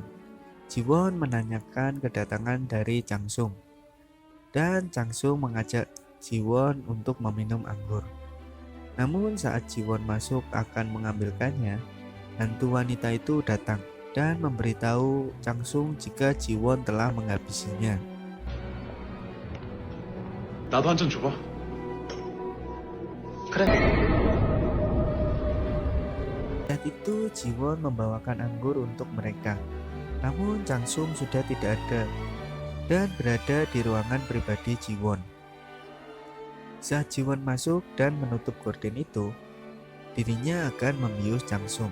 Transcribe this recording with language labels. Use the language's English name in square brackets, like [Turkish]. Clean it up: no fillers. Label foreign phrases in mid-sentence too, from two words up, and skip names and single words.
[Indonesian] Jiwon menanyakan kedatangan dari Changsung, dan Changsung mengajak Jiwon untuk meminum anggur. Namun saat Jiwon masuk akan mengambilkannya, hantu wanita itu datang dan memberitahu Changsung jika Jiwon telah menghabisinya. [Korean] 나도 한 잔 줘봐. 그래. [Indonesian] Saat itu Jiwon membawakan anggur untuk mereka. Namun Changsung sudah tidak ada dan berada di ruangan pribadi Jiwon. Saat Jiwon masuk dan menutup gorden itu, dirinya akan membius Changsung.